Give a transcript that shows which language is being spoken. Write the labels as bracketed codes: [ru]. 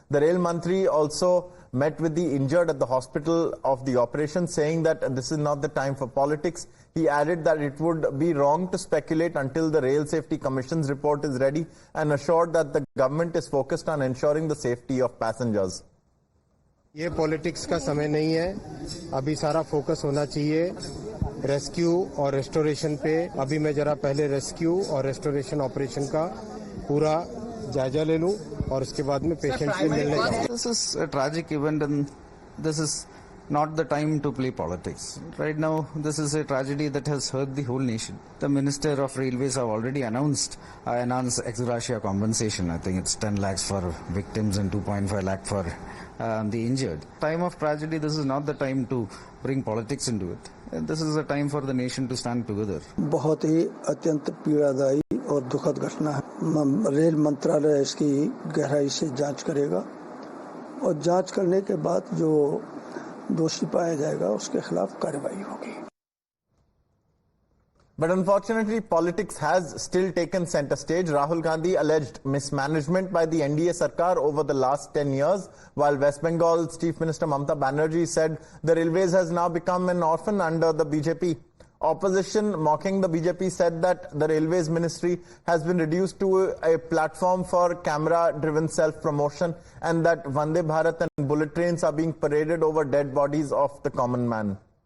[en] The Rail Mantri also met with the injured at the hospital of the operation, saying that this is not the time for politics. He added that it would be wrong to speculate until the Rail Safety Commission's report is ready, and assured that the government is focused on ensuring the safety of passengers. [hi] ये politics का समय नहीं है, अभी सारा focus होना चाहिए rescue और रेस्टोरेशन पे। अभी मैं जरा पहले रेस्क्यू और रेस्टोरेशन ऑपरेशन का पूरा जायजा ले लूं और उसके बाद में पेशेंट से मिलने जाऊं। [en] This is a tragic event and this is not the time to play politics. Right now, this is a tragedy that has hurt the whole nation. The Minister of Railways have already announced enhanced ex gratia compensation. I think it's 10 lakhs for victims and 2.5 lakh for the injured. Time of tragedy, this is not the time to bring politics into it. This is a time for the nation to stand together. [hi] बहुत ही अत्यंत पीड़ादायी और दुखद घटना है। Rail मंत्रालय इसकी गहराई से जांच करेगा और जांच करने के बाद जो दोषी पाया जाएगा उसके खिलाफ कार्रवाई होगी। [en] But unfortunately, politics has still taken center stage. Rahul Gandhi alleged mismanagement by the NDA Sarkar over the last 10 years, while West Bengal's Chief Minister Mamata Banerjee said the railways has now become an orphan under the BJP. Opposition mocking the BJP said that the Railways Ministry has been reduced to a platform for camera-driven self-promotion and that Vande Bharat and bullet trains are being paraded over dead bodies of the common man.